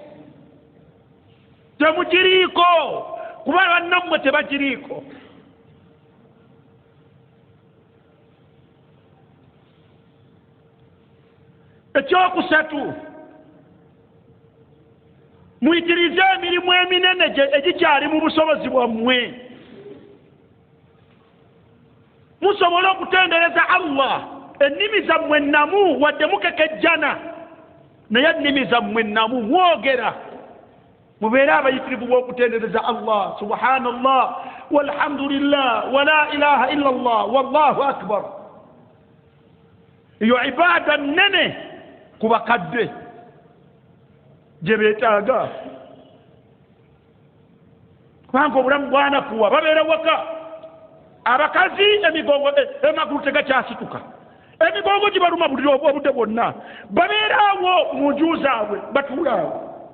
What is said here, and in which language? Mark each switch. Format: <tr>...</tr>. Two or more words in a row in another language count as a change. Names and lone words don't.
<lg>temugiriiko kuba bannammwe tebagiriiko ekyokusatu muyitirize emirimu eminene egikyali mu busobozi bwammwe musobole okutendereza Allah ennimi zammwe ennamu wadde mukekejjana naye ennimi zammwe ennamu mwogera mubeere abayitirivu b'okutendereza Allah</lg> <ar>سبحان الله والحمد لله ولا إله إلا الله والله أكبر</ar> <lg>iyo ibaada nnene ku bakadde gye beetaaga kubanga obulamu bwanakuwa babeera waka abakazi emigongo emagulu tegakyasituka emigongo gibaluma buli obudde bwonna babeeraawo mu nju zaabwe batuulaawo</lg>